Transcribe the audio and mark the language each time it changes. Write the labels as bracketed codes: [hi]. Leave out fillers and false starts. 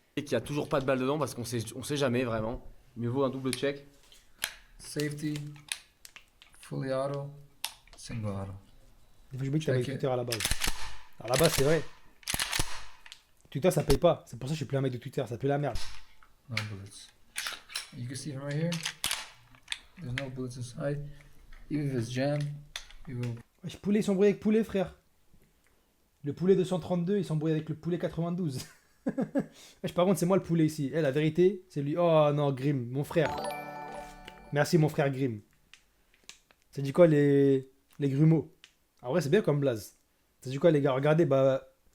[fr] Et qu'il y a toujours pas de balle dedans parce qu'on sait jamais vraiment. Mieux vaut un double check. [en] Safety, fully auto, single auto. [fr] Des fois, je me dis que t'avais [en] Check it. [fr] Twitter à la base. À la base, c'est vrai. Twitter, ça paye pas. C'est pour ça que je suis plus un mec de Twitter. Ça pue la merde. [en] No bullets. You can see from right here. There's no bullets inside. Even if it's jammed, you will. [fr] Wesh, poulet, ils sont brouillés avec poulet, frère. Le poulet 232, ils sont brouillés avec le poulet 92. Wesh, par contre, c'est moi le poulet ici. La vérité, c'est lui. Oh non, Grim, mon frère. Merci, mon frère Grim. Ça dit quoi, les grumeaux? En vrai, c'est bien comme blaze. Ça dit quoi, les gars? Regardez, bah.